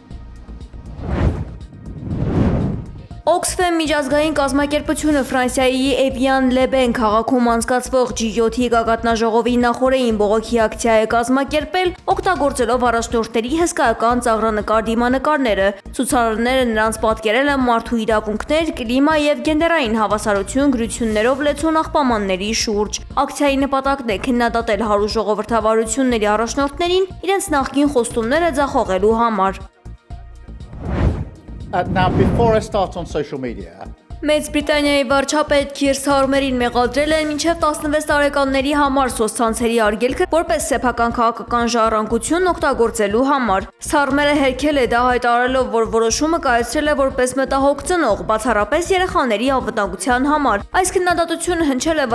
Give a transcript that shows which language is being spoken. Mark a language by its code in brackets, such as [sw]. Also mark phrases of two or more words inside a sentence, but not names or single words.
[hy] Օքսֆեմ միջազգային կազմակերպությունը Ֆրանսիայի Էվիան Լեբեն քաղաքում անցկացվող G7-ի գագաթնաժողովի նախօրեին բողոքի ակցիա է կազմակերպել, օգտագործելով առաջնորդների հսկայական ծաղրանկար դիմանկարները։ Ցուցարարները նրանց պատկերել են մարդու իրավունքներ, կլիմա եւ գենդերային հավասարություն գրություններով լեցուն աղբամանների շուրջ։ Ակցիայի նպատակն է քննադատել հարու ժողովրդավարությունների առաջնորդներին իրենց նախկին խոստումները ձախողելու համար։ [en] Now, before I start on social media, [hy] Մեծ Բրիտանիայի վարչապետ Քիր Սթարմերին մեղադրել են մինչև 16 տարեկանների համար սոցցանցերի արգելքը որպես սեփական քաղաքական ժառանգություն օգտագործելու համար։ Սթարմերը հերքել է դա հայտարարելով, որ որոշումը կայացրել է որպես մտահոգ ծնող, բացառապես երեխաների անվտանգության համար։ Այս քննադատությունը հնչել է